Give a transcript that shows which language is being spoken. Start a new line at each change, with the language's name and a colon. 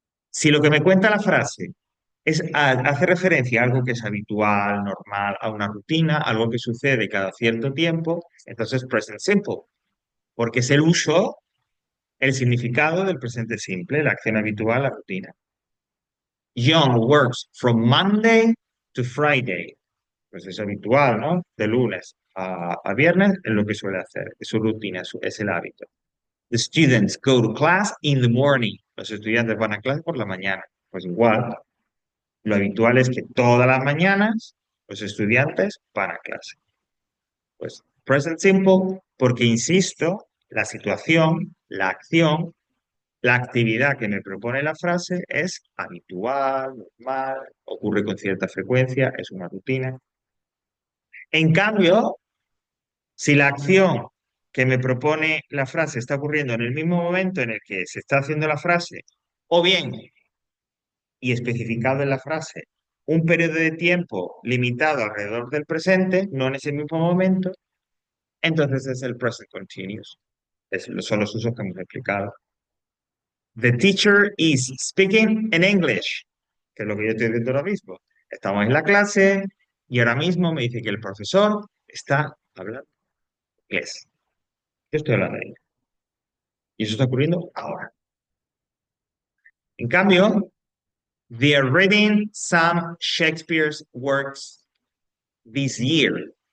Spanish: Si lo que me cuenta la frase hace referencia a algo que es habitual, normal, a una rutina, algo que sucede cada cierto tiempo, entonces present simple, porque es el uso, el significado del presente simple, la acción habitual, la rutina.
English: John works from Monday to Friday.
Spanish: Pues es habitual, ¿no? De lunes a viernes es lo que suele hacer, es su rutina, es el hábito.
English: The students go to class in the morning.
Spanish: Los estudiantes van a clase por la mañana. Pues igual, lo habitual es que todas las mañanas los estudiantes van a clase. Pues present simple, porque insisto, la situación, la acción, la actividad que me propone la frase es habitual, normal, ocurre con cierta frecuencia, es una rutina. En cambio, si la acción que me propone la frase está ocurriendo en el mismo momento en el que se está haciendo la frase, o bien, y especificado en la frase, un periodo de tiempo limitado alrededor del presente, no en ese mismo momento, entonces es el present continuous. Son los usos que hemos explicado.
English: The teacher is speaking in English,
Spanish: que es lo que yo estoy diciendo ahora mismo. Estamos en la clase y ahora mismo me dice que el profesor está hablando inglés. Yo estoy hablando inglés. Y eso está ocurriendo ahora. En cambio,
English: they are reading some Shakespeare's works this year.